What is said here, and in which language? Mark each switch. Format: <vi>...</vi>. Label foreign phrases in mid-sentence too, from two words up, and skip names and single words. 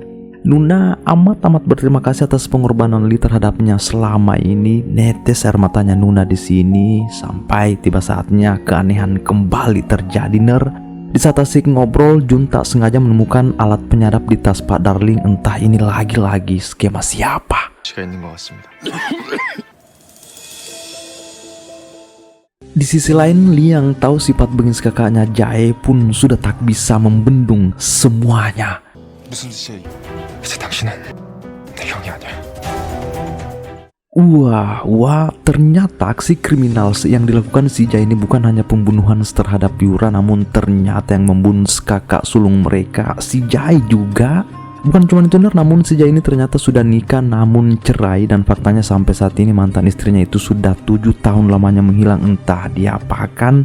<id>Nuna amat berterima kasih atas pengorbanan Lee terhadapnya selama ini. Netes air matanya Nuna di sini sampai tiba saatnya keanehan kembali terjadi ner. Di saat asik ngobrol, Jun tak sengaja menemukan alat penyadap di tas Pak Darling. Entah ini lagi-lagi skema siapa.</id> <ko>시가 있는 것 같습니다.</ko> <id>Di sisi lain, Lee yang tahu sifat bengis kakaknya Jae pun sudah tak bisa membendung semuanya.</id> <ko>무슨 뜻이야? 이제 당신은 내 형이 아니야.</ko> <id>Wah, ternyata aksi kriminal yang dilakukan si Jai ini bukan hanya pembunuhan terhadap Yura, namun ternyata yang membunuh kakak sulung mereka, si Jai juga. Bukan cuma itu, namun si Jai ini ternyata sudah nikah namun cerai, dan faktanya sampai saat ini mantan istrinya itu sudah 7 tahun lamanya menghilang, entah diapakan.</id>